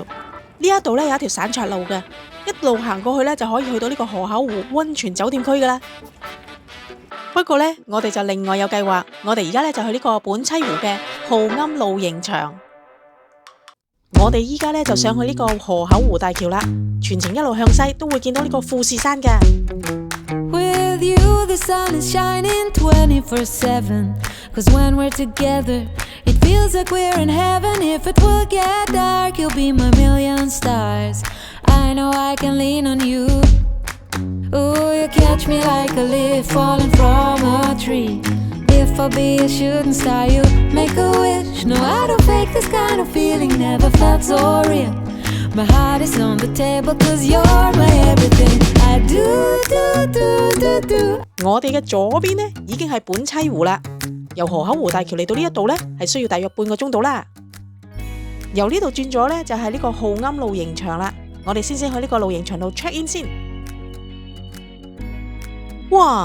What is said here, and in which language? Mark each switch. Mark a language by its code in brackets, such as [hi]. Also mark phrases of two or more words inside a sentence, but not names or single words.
[yue] 呢一度呢，有一條散策路嘅，一路行過去呢，就可以去到呢個河口湖溫泉酒店區噶啦。不過呢，我哋就另外有計劃，我哋而家呢，就去呢個本棲湖嘅浩庵露營場。我哋依家呢，就上去呢個河口湖大橋啦，全程一路向西都會見到呢個富士山噶。 [en] With you, the sun is shining 24/7. 'Cause when we're together, it feels like we're in heaven. If it will get dark, you'll be my million stars. I know I can lean on you. Oh, you catch me like a leaf falling from a tree. If I'll be a shooting star, you make a wish. No, I don't fake this kind of feeling, never felt so real. My heart is on the table, 'cause you're my everything. I do. [yue] 我哋嘅左邊呢，已經係本棲湖啦。由河口湖大橋嚟到呢一度呢，係需要大約半個鐘到啦。由呢度轉咗呢，就係呢個浩庵露營場啦。我哋先去呢個露營場度 [en] check in [yue] 先。哇！